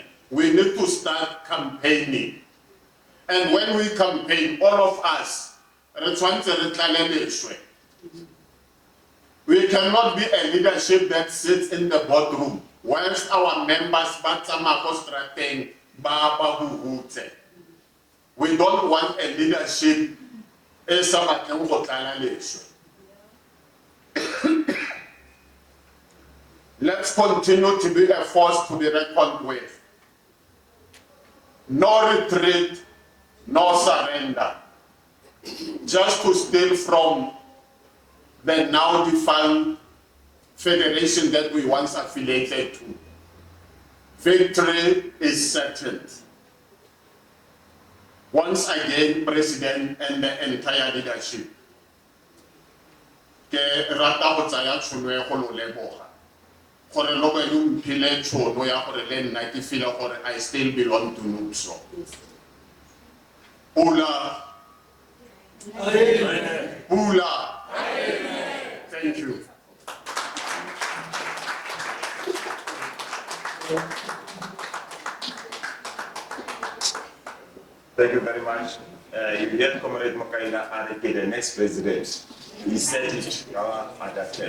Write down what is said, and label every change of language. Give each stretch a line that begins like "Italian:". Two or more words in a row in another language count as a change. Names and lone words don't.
English: We need to start campaigning. And when we campaign, all of us, we cannot be a leadership that sits in the boardroom whilst our members we don't want a leadership
Tswana: e sa batleng go tlala leswe.
English: Let's continue to be a force to be reckoned with. No retreat, no surrender. Just to steal from the now defunct federation that we once affiliated to. Victory is certain. Once again, President and the entire leadership,
Tswana: ke rata go tsaya tšhono ya go lo leboga gore lo ba yo mphile tšhono ya gore le nna ke feel gore
English: I still belong to NUPSO.
Tswana: Pula. Pula.
English: Thank you. Thank you very much. You get Comrade Mokaila Arike, the next president. He said it at that time.